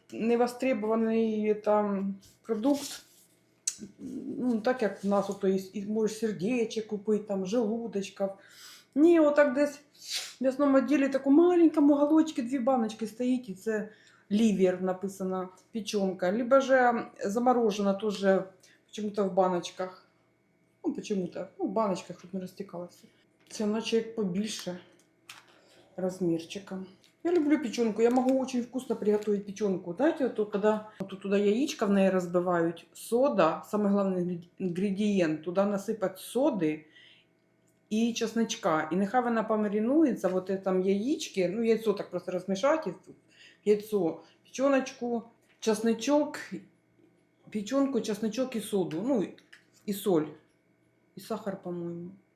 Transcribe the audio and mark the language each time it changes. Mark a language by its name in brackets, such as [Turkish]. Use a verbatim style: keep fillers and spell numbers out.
[Ukrainian] невостребований там продукт. Ну, так як в нас ото є, і можеш сердечек купити, там, желудочків. Ні, отак десь в м'ясному відділі таку маленькому уголочці дві баночки стоїть, і це лівер написано, печенка. [Russian] Либо же заморожена теж почему-то в баночках. [Ukrainian] Ну, почему-то, ну, в баночках, щоб не розтікалося. Це наче як побільше размерчиком. [Russian] Я люблю печенку. Я могу очень вкусно приготовить печенку. Знаете, вот то, когда вот тут туда яичко в ней разбивают, сода, самый главный ингред- ингредиент, туда насыпать соды и чесночка. И нехай она помаринуется вот в этом яичке, ну яйцо так просто размешать, и тут яйцо, печеночку, чесночок, печенку, чесночок и соду, ну и- и соль, и сахар, по-моему.